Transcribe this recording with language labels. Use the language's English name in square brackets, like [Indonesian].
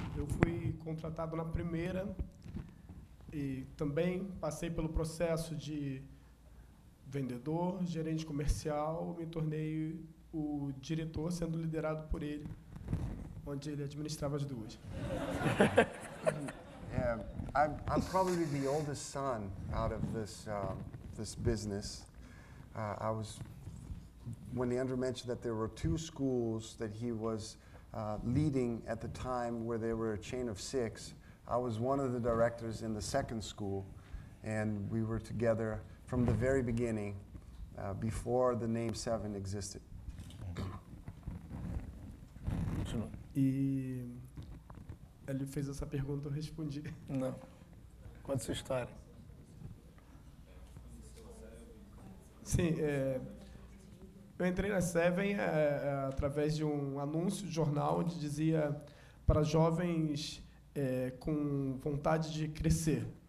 [Portuguese] Eu fui contratado na primeira e também passei pelo processo de vendedor, gerente comercial, me tornei o diretor, sendo liderado por ele, onde ele administrava as 2. [English] I'm probably the oldest son out of this business. When Leandro mentioned that there were 2 schools that he was leading at the time where they were a chain of 6, I was one of the directors in the second school, and we were together from the very beginning, before the name Seven existed. [Portuguese] Continua. E ele fez essa pergunta, eu respondi. Não. Conta sua história. Sim, eu entrei na Seven através de um anúncio de jornal onde dizia para jovens com vontade de crescer.